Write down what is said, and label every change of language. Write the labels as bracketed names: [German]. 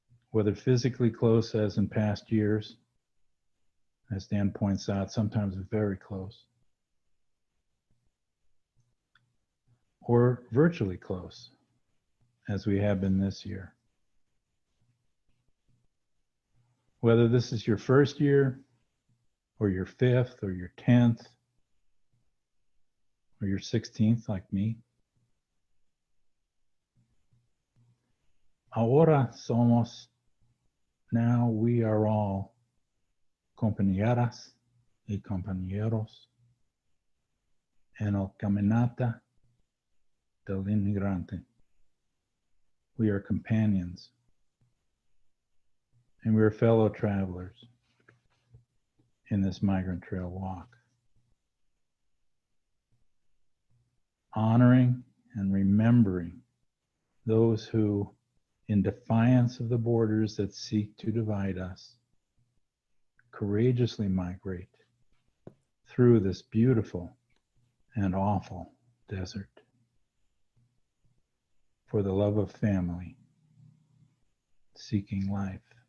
[English] Whether physically close as in past years, as Dan points out, sometimes very close, or virtually close, as we have been this year. Whether this is your first year, or your 5th, or your 10th, or your 16th, like me. [Spanish] Ahora somos, [English] now we are all [Spanish] compañeras y compañeros en el caminata del inmigrante. [English] We are companions, and we are fellow travelers in this Migrant Trail Walk. Honoring and remembering those who, in defiance of the borders that seek to divide us, courageously migrate through this beautiful and awful desert for the love of family, seeking life.